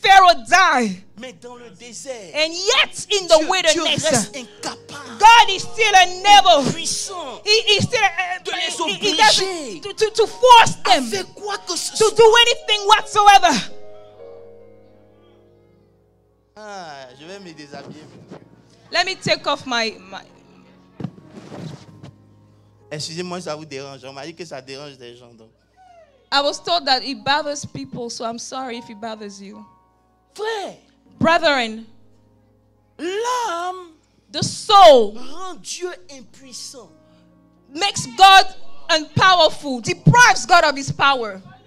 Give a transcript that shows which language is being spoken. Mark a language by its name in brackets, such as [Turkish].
[English] Pharaoh die. [French] Mais dans le désert, [English] And yet in the [French] Dieu [English] wilderness, [French] reste incapable, [English] God is still unable. [French] puissant, [English] He is still [French] de les [English] he [French] obliger [English] doesn't to force them [French] avec quoi que ce [English] to [French] soit. [English] do anything whatsoever. [French] Ah, je vais me déshabiller. [English] Let me take off my [French] Excusez-moi, ça vous dérange. On m'a dit que ça dérange des gens. Donc. [English] I was told that it bothers people, so I'm sorry if it bothers you. [French] Frère, [English] Brethren, [French] l'âme [English] the soul [French] rend Dieu impuissant. [English] makes God unpowerful, deprives God of his power.